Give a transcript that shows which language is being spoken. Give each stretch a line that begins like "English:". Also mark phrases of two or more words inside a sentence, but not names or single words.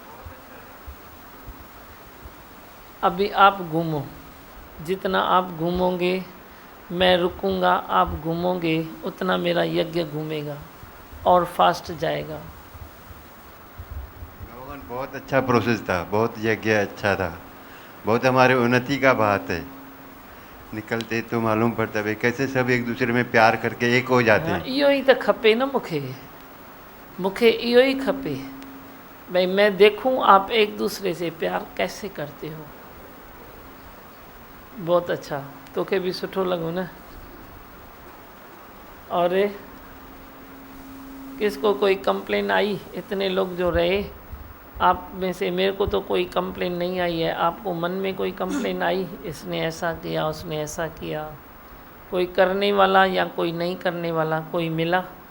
Hindi: अभी आप घूमो, जितना आप घूमोगे मैं रुकूंगा, आप घूमोगे उतना मेरा यज्ञ घूमेगा और फास्ट जाएगा। भगवान बहुत अच्छा प्रोसेस था, बहुत यज्ञ अच्छा था, बहुत हमारे उन्नति का बात है। निकलते तो मालूम पड़ता भाई कैसे सब एक दूसरे में प्यार करके एक हो जाते हैं।
Sindhi: इहो ही तो खपे ना, मुखे इहो ही खपे भाई,
Hindi: मैं देखूं आप एक दूसरे से प्यार कैसे करते हो। बहुत अच्छा,
Sindhi: तोखे भी सुठो लॻो न।
Hindi: और किसको कोई कंप्लेन आई? इतने लोग जो रहे आप में से मेरे को तो कोई कंप्लेन नहीं आई है। आपको मन में कोई कंप्लेन आई, इसने ऐसा किया, उसने ऐसा किया? कोई करने वाला या कोई नहीं करने वाला कोई मिला?